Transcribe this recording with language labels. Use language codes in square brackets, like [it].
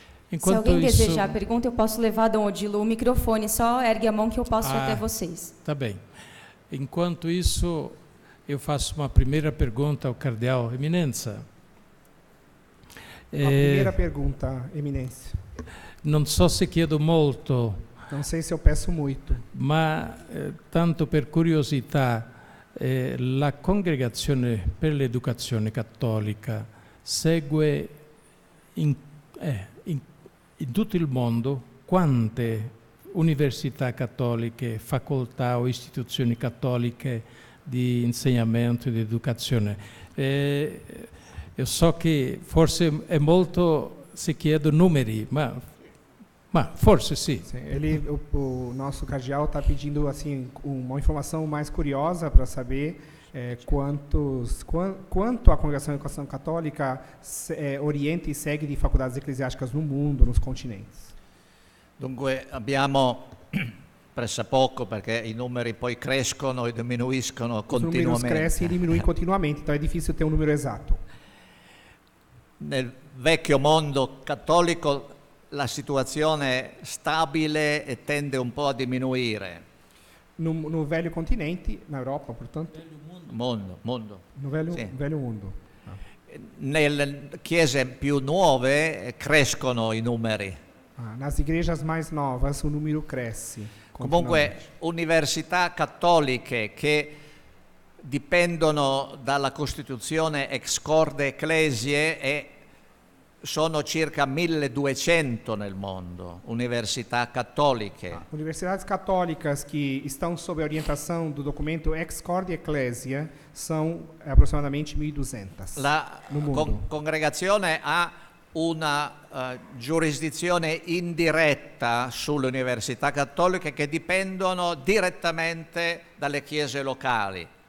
[pt] Enquanto se alguém desejar a pergunta, eu posso levar, Dom Odilo, o microfone. Só ergue a mão que eu posso ir até vocês. Tá bem. Enquanto isso, eu faço uma primeira pergunta ao Cardeal Eminenza. A primeira pergunta, Eminência. [it] Non so se chiedo molto. [pt] Não sei se eu peço muito. [it] Ma tanto per curiosità, la Congregazione per l'Educazione Cattolica segue in tutto il mondo quante università cattoliche, facoltà o istituzioni cattoliche di insegnamento e di educazione. Io so che forse è molto, se chiedo numeri, ma Ma forse sì. [pt] O nosso cardeal está pedindo assim uma informação mais curiosa para saber quanto a Congregação de Educação Católica orienta e segue di faculdades eclesiásticas no mundo, nos continentes. [it] Dunque abbiamo pressappoco, perché i numeri poi crescono e diminuiscono continuamente. [pt] Os números crescem e diminuem continuamente, então é difícil ter um número exato. [it] Nel vecchio mondo cattolico la situazione è stabile e tende un po' a diminuire. [pt] No velho continente, na Europa, portanto? [it] Mondo. [pt] No velho, [it] Sì. [pt] velho mondo. [it] Nelle chiese più nuove crescono i numeri. [pt] Nas igrejas mais novas o número cresce. [it] Comunque università cattoliche che dipendono dalla Costituzione ex corde ecclesiae sono circa 1200 nel mondo, università cattoliche. [pt] Universidades católicas que estão sob a orientação do documento Ex Corde Ecclesia são aproximadamente 1200 no mundo. [it] Congregazione ha una giurisdizione indiretta sulle università cattoliche che dipendono direttamente dalle chiese locali.